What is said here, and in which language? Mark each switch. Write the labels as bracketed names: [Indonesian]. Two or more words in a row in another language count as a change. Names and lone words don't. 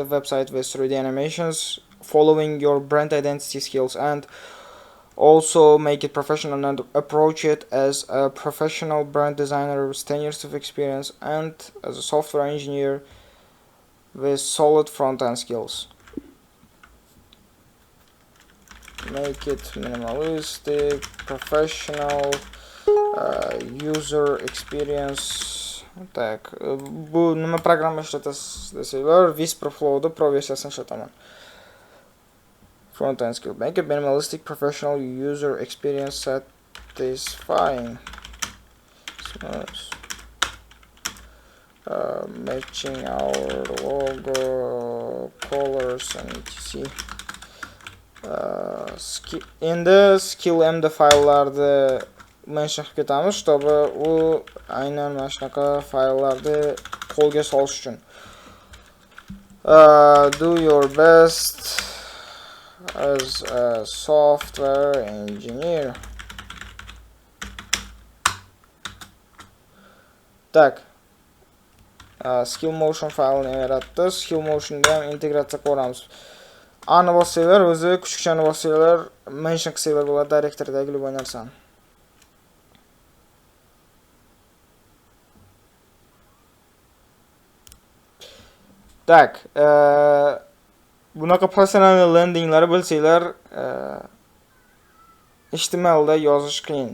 [English] website with 3D animations following your brand identity skills, and also make it professional and approach it as a professional brand designer with 10 years of experience and as a software engineer with solid front-end skills. Make it minimalistic, professional, user experience. [Uzbek] Tak, bu nima programma ishlatasiz desanglar, Visper Flow'da Pro versiyasini ishlataman. [English] Front-end skill. Make it minimalistic, professional, user experience satisfying. Matching our logo, colors and etc. [Uzbek] Endi skill md fayllarni mention qilib ketamiz, чтобы u aynan mana shunaqa fayllarni qo'lga solish uchun. [English] Do your best as a software engineer. [Uzbek] Tak. Skill motion faylini yaratdi. Skill motionda ham integratsiya qilamiz. Ani bossanglar, o'zi kuchukchani bossanglar, mention qilsanglar bo'ladi direktordagi любой narsani. Tak, bunaqa professional landinglar bilsanglar, HTML da yozish qiyin.